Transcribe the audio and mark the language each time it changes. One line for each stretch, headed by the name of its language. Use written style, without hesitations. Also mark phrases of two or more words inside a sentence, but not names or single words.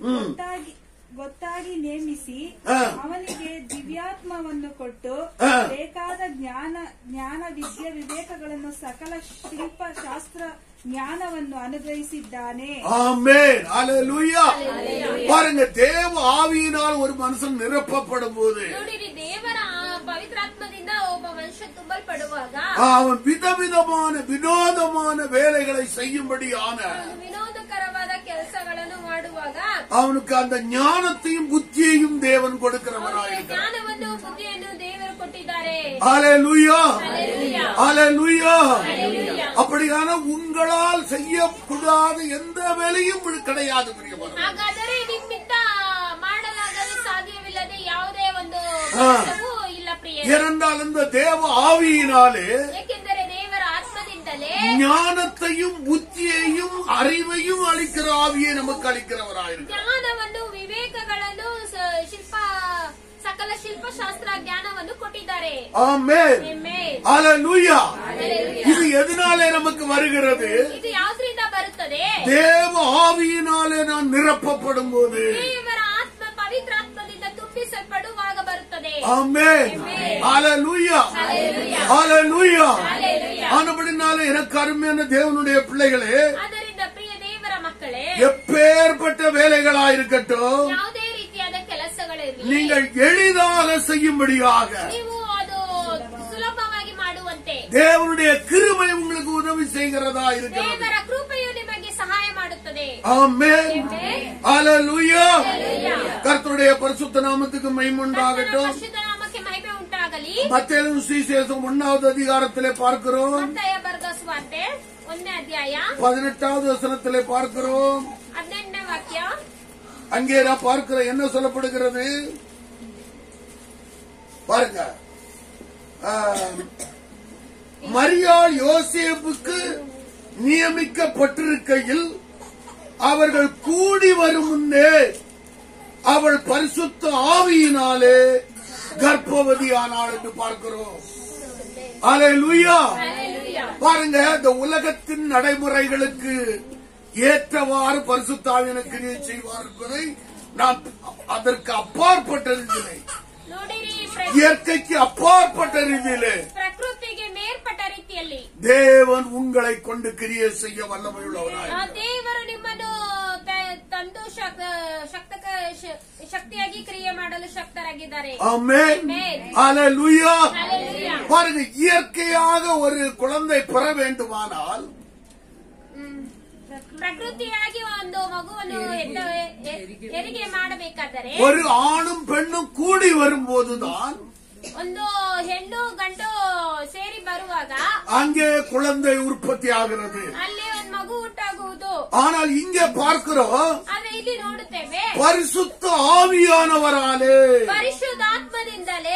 Kannada: ಗೊತ್ತಾಗಿ ನೇಮಿಸಿ ಅವನಿಗೆ ದಿವ್ಯಾತ್ಮವನ್ನು ಕೊಟ್ಟು ಬೇಕಾದ ಜ್ಞಾನ ವಿದ್ಯೆ ವಿವೇಕಗಳನ್ನು ಸಕಲ ಶಿಲ್ಪ ಶಾಸ್ತ್ರ ஞானವನ್ನು அனுகிரகிಸಿದ್ದಾನೆ.
Tamil: ஆமென். அல்லேலூயா. பாருங்க, தேவ ஆவியினால் ஒரு மனுஷன் நிரப்பப்படும் போது,
Kannada: ದೇವರ ಪವಿತ್ರಾತ್ಮದಿಂದ ಒಬ್ಬ ಮನುಷ್ಯ ತುಂಬಲ್ಪಡುವಾಗ
Tamil: அவன் விதவிதமான வினோதமான வேலைகளை செய்யும்படியான
Kannada: ವಿನೋದಕರವಾದ ಕೆಲಸಗಳನ್ನು ಮಾಡುವಾಗ
Tamil: அவனுக்கு அந்த ஞானத்தையும் புத்தியையும் தேவன் கொடுக்கிறவராயிருக்கிறார்.
Kannada: ಜ್ಞಾನವನ್ನು ಬುದ್ಧಿಯನ್ನು ದೇವರು ಕೊಟ್ಟಿದ್ದಾರೆ.
Tamil: அல்லேலூயா. அல்லேலூயா. அப்படியான உங்களால் செய்யக்கூடாத எந்த வேலையும் கிடையாது.
Kannada: ಹಾಗಾದರೆ ನಿಮ್ಮಿಂದ ಮಾಡಲಾಗಲು ಸಾಧ್ಯವಿಲ್ಲದೆ ಯಾವುದೇ ಒಂದು ಕೆಲಸವೂ ಇಲ್ಲ ಪ್ರಿಯರೇ.
Tamil: ஏனென்றால் இந்த தேவ ஆவியினாலே,
Kannada: ಏಕೆಂದರೆ ದೇವರ ಆತ್ಮದಿಂದಲೇ
Tamil: ஞானத்தையும் புத்தியையும் அறிவையும் அளிக்கிற ஆவியை நமக்கு அளிக்கிறவராயிருக்கிறார்.
Kannada: ಜ್ಞಾನವನ್ನು ವಿವೇಕಗಳನ್ನು ಸಕಲ ಶಿಲ್ಪಶಾಸ್ತ್ರ ಜ್ಞಾನವನ್ನು ಕೊಟ್ಟಿದ್ದಾರೆ.
Tamil: ஆமென். அல்லேலூயா. இது எதனாலே நமக்கு வருகிறது?
Kannada: ಇದು ಯಾವುದರಿಂದ ಬರುತ್ತದೆ?
Tamil: தேவ ஆவியினாலே நான் நிரப்பப்படும் போது,
Kannada: ದೇವರ ಆತ್ಮ ಪವಿತ್ರಾತ್ಮದಿಂದ ತುಂಬಿಸಲ್ಪಡುವಾಗ ಬರುತ್ತದೆ.
Tamil: ஆமென். அல்லேலூயா. அல்லேலூயா. ஆனபடினாலே எனக்கு அருமையான தேவனுடைய பிள்ளைகளே,
Kannada: ಆದ್ದರಿಂದ ಪ್ರಿಯ ದೇವರ ಮಕ್ಕಳೇ,
Tamil: எப்பேற்பட்ட வேலைகளாயிருக்கட்டும்,
Kannada: ಯಾವುದೇ ರೀತಿಯಾದ ಕೆಲಸಗಳಿರಲಿ,
Tamil: நீங்கள் எளிதாக செய்யும்படியாக
Kannada: ನೀವು ಅದು ಸುಲಭವಾಗಿ ಮಾಡುವಂತೆ
Tamil: தேவனுடைய கிருபை உங்களுக்கு உதவி செய்கிறதா இருக்கிறது.
Kannada: ದೇವರ ಕೃಪೆಯು ನಿಮಗೆ ಸಹಾಯ ಮಾಡುತ್ತದೆ.
Tamil: ஆமென். அல்லேலூயா. கர்த்தருடைய பரிசுத்த நாமத்துக்கு மகிமை உண்டாகட்டும்.
Kannada: ಪರಿಶುದ್ಧ ನಾಮಕ್ಕೆ ಮಹಿಮೆ ಉಂಟಾಗಲಿ.
Tamil: மத்தேயு சுவிசேஷம் 1வது அதிகாரத்திலே பார்க்கிறோம்.
Kannada: ಮತ್ತಾಯ ಬರೆದ ಸುವಾರ್ತೆ 1ನೇ ಅಧ್ಯಾಯ
Tamil: 18வது வசனத்திலே பார்க்கிறோம்.
Kannada: 18ನೇ ವಾಕ್ಯ.
Tamil: அங்கே நான் பார்க்கிறேன் என்ன சொல்லப்படுகிறது பாருங்க. மரியாள் யோசேப்புக்கு நியமிக்கப்பட்டிருக்கையில் அவர்கள் கூடி வரும் முன்னே அவள் பரிசுத்த ஆவியினாலே கர்ப்பவதியானாள் என்று பார்க்கிறோம். அல்லேலூயா. பாருங்க, இந்த உலகத்தின் நடைமுறைகளுக்கு ஏற்றவாறு பரிசுத்த ஆவியான கிரியை செய்வார் என்பதை நான் அதற்கு அப்பாற்பட்ட ரீதியிலே, இயற்கைக்கு அப்பாற்பட்ட ரீதியிலே,
Kannada: ಪ್ರಕೃತಿಗೆ ಮೇಲ್ಪಟ್ಟ ರೀತಿಯಲ್ಲಿ
Tamil: தேவன் உங்களை கொண்டு கிரியை செய்ய வல்லமையுள்ளவராய்
Kannada: ದೇವರು ನಿಮ್ಮನ್ನು ತಂದು ಶಕ್ತಿಯಾಗಿ ಕ್ರಿಯೆ ಮಾಡಲು ಶಕ್ತರಾಗಿದ್ದಾರೆ.
Tamil: ஆமென். அல்லேலூயா. பாருங்க, இயற்கையாக ஒரு குழந்தை பெற வேண்டுமானால்,
Kannada: ಪ್ರಕೃತಿಯಾಗಿ ಒಂದು ಮಗುವನ್ನು ಹೆರಿಗೆ ಮಾಡಬೇಕಾದರೆ
Tamil: ஒரு ஆணும் பெண்ணும் கூடி வரும்போதுதான்
Kannada: ಒಂದು ಹೆಣ್ಣು ಗಂಡು ಸೇರಿ ಬರುವಾಗ
Tamil: அங்கே குழந்தை உற்பத்தி ஆகிறது.
Kannada: ಅಲ್ಲಿ ಒಂದು ಮಗು ಉಂಟಾಗುವುದು.
Tamil: ஆனால் இங்கே பார்க்கிறோம்,
Kannada: ಆದ್ರೆ ಇಲ್ಲಿ ನೋಡುತ್ತೇವೆ
Tamil: பரிசுத்த ஆவியானவராலே,
Kannada: ಪರಿಶುದ್ಧಾತ್ಮದಿಂದಲೇ,